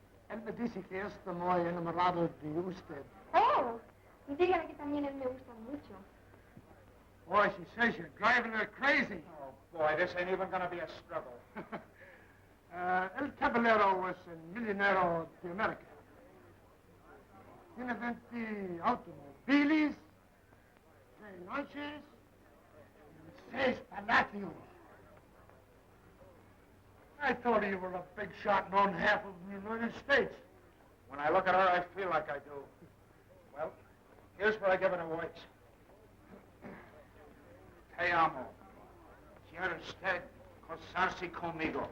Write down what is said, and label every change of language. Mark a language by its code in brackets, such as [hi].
[es] Él me dice que está muy enamorado de usted. Oh, dígale que también él me gusta mucho. [en] Boy, she says you're driving her crazy. Oh, boy, this ain't even gonna be a struggle. El Caballero was a millionaire de America. [es] Tiene 20 automobiles, 3 noches, y 6 palacios. [en] I thought you were a big shot and owned half of the United States. When I look at her, I feel like I do. Well, here's where I give it a voice. [es] Te amo. Quiero usted casarse conmigo.